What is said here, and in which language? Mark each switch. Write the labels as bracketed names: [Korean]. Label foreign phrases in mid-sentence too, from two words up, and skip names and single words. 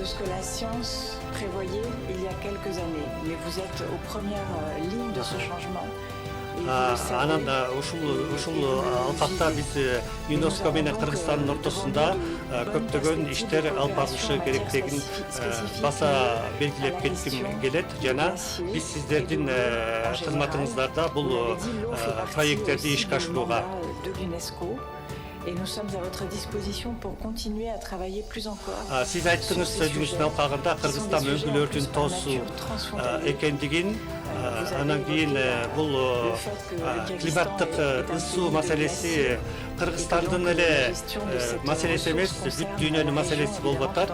[Kyrgyz] Анан ушул алкакта биз ЮНЕСКО менен Кыргызстандын ортосунда көптөгөн иштер алып барылышы керектигин баса белгилеп кетким келет жана биз сиздердин кызматыңыздарда бул проекттерди ишке ашырууга [French] Et nous sommes à votre disposition pour continuer à travailler plus encore. [Kyrgyz] Siz айттыңыз сөзүңүздүн алкагында Кыргызстан мөңгүлөрдүн тоосу экендигин, анан кийин бул климаттык ысуу маселеси Кыргызстандын эле маселеси эмес, бүт дүйнөнүн маселеси болуп атат.